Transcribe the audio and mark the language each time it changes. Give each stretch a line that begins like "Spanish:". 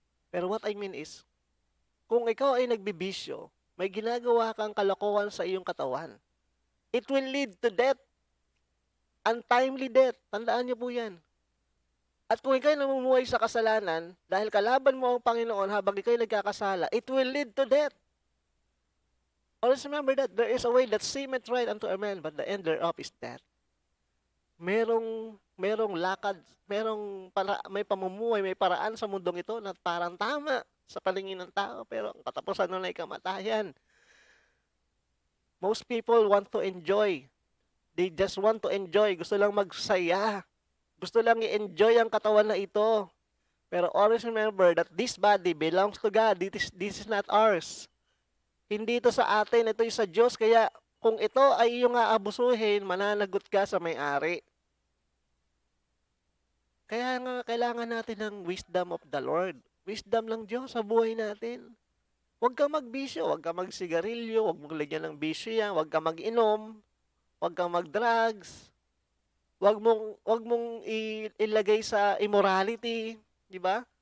Filipino: Pero
English: what I mean is,
Filipino: kung ikaw ay nagbibisyo, may ginagawa kang kalokohan sa iyong katawan,
English: it will lead to death. Untimely death.
Filipino: Tandaan niyo po yan. At kung ikaw ay namumuhay sa kasalanan, dahil kalaban mo ang Panginoon habang ikaw ay nagkakasala,
English: it will lead to death. Always remember that there is a way that seemeth right unto a man, but the end thereof is death.
Filipino: Merong lakad, may pamumuhay, may paraan sa mundong ito na parang tama sa paningin ng tao, pero ang katapusan nun ay kamatayan.
English: Most people want to enjoy. They just want to enjoy.
Filipino: Gusto lang magsaya. Gusto lang i-enjoy ang katawan na ito.
English: Pero always remember that this body belongs to God. This is not ours.
Filipino: Hindi ito sa atin, ito sa Diyos. Kaya kung ito ay iyong aabusuhin, mananagot ka sa may-ari. Kaya nga kailangan natin ng
English: wisdom of the Lord.
Filipino: Wisdom ng Diyos sa buhay natin. Huwag kang magbisyo, huwag kang magsigarilyo, huwag mong lagyan ng bisyo yan, huwag kang mag-inom, huwag kang mag-drugs, huwag mong ilagay sa immorality, di ba?